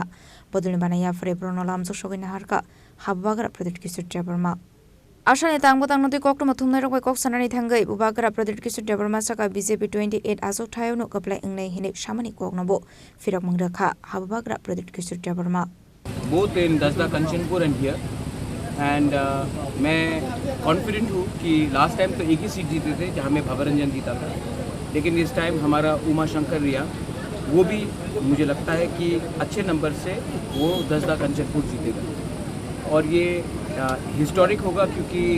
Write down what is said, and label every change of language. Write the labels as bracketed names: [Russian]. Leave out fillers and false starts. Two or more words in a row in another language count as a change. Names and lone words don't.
[Kok Borok] बदलनि याफरे ब्रनो लामजो सगैना हारका हाबबाग्रा प्रदर किशोर देबबर्मा आसानि तांगबो कक्टम थुमनाय रगबाय कक सानानि थांगै बुबाग्रा प्रदर किशोर देबबर्मा साका बीजेपी 28 आजौ थायावनो कपलाय इंनाय हिने सामानि कोगनबो फिरक मंगरखा हाबबाग्रा प्रदर किशोर देबबर्मा [English] both in Dasda Kanchanpur and here [Hindi] and मैं कॉन्फिडेंट हूँ कि [English] last time [Hindi] तो एक ही सीट जीते थे जहाँ में भवरंजन जीता था, लेकिन इस टाइम हमारा उमा शंकर रिया वो भी मुझे लगता है कि अच्छे नंबर से वो दसदा कंचनपुर जीतेगा और ये हिस्टोरिक होगा क्योंकि